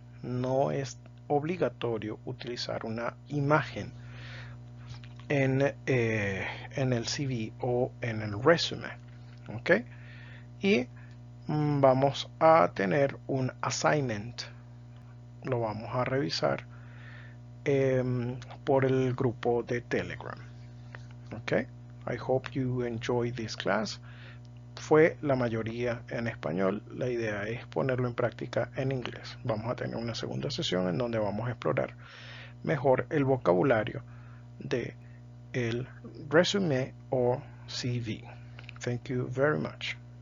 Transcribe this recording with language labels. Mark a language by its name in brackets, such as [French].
[Spanish] No es obligatorio utilizar una imagen en el CV o en el resumen. ¿Ok? Y vamos a tener un assignment. Lo vamos a revisar por el grupo de Telegram. [English] Ok, I hope you enjoy this class. [Spanish] Fue la mayoría en español. La idea es ponerlo en práctica en inglés. Vamos a tener una segunda sesión en donde vamos a explorar mejor el vocabulario de el resume o CV. [English] Thank you very much.